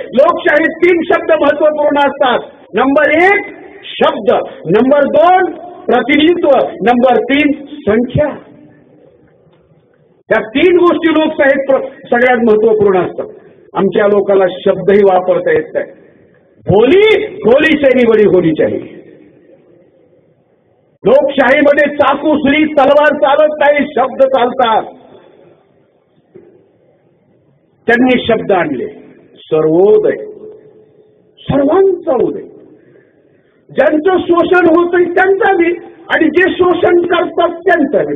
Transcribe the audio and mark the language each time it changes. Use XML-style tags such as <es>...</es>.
<mr>लोकशाहीत 3 शब्द महत्वपूर्ण असतात. नंबर 1 शब्द, नंबर 2 प्रतिनिधित्व, नंबर 3 संख्या. या 3 गोष्टी लोकशाहीत सगळ्यात महत्वपूर्ण असतात. आमच्या लोकांना शब्दही वापरता येत नाही.</mr> <hi>बोली गोली से बडी होनी चाहिए.</hi> <mr>लोकशाहीमध्ये चाकू सुरी तलवार चालत नाही, शब्द चालतात. त्यांनी शब्द आणले सर्वोदय, सर्वांचा उदय. ज्यांचं शोषण होतंय त्यांचा बी आणि जे शोषण करतात त्यांचा बी.</mr>